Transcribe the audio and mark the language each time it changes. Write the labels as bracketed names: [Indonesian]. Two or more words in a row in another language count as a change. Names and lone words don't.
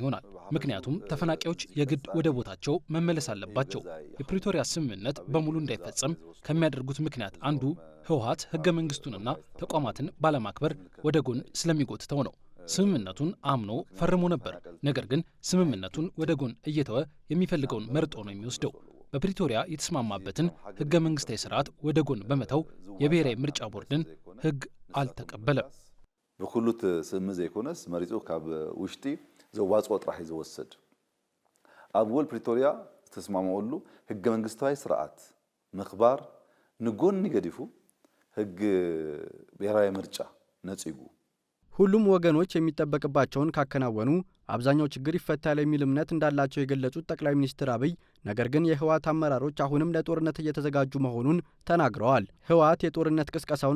[Amharic] ይሆናል። ምክንያቱም ተፈናቃዮች የግድ ወደ ቦታቸው መመለስ አለባቸው። የፕሪቶሪያ ስምምነት በሙሉ እንዳይፈጸም ከሚያደርጉት ምክንያት አንዱ ህወሓት ህገ መንግስቱንና ተቋማትን ባለማክበር ወደ ጎን ስለሚጎትተው ነው። ስምምነቱን አምኖ ፈርሞ ነበር። ነገር ግን ስምምነቱን ወደ ጎን እየተወ የሚፈልገውን መርጦ ነው የሚወስደው። በፕሪቶሪያ የተስማማበትን ህገ መንግስታዊ ስርዓት ወደ ጎን በመተው የብሔራዊ ምርጫ ቦርድን ህግ አልተቀበለም። [Tigrinya] ብኩሉት ስምምነት ዘይኮነስ መሪጹ ካብ ውሽጢ ዘዋጽኦ ጥራሕ ዝወሰድ ኣብ ወል ፕሪቶሪያ ተስማማውሉ ህገ መንግስታዊ ስርዓት ምኽባር ንጎን ይገዲፉ ህግ ብሔራዊ ምርጫ ነጽጉ [Amharic] ሁሉም ወገኖች የሚጠበቅባቸውን ካከናወኑ አብዛኛው ችግር ይፈታል የሚል እምነት እንዳላቸው የገለጹት ጠቅላይ ሚኒስትር አብይ ነገር ግን የህወሓት አመራሮች አሁንም ለጦርነት እየተዘጋጁ መሆኑን ተናግረዋል። ህወሓት የጦርነት ቅስቀሳውን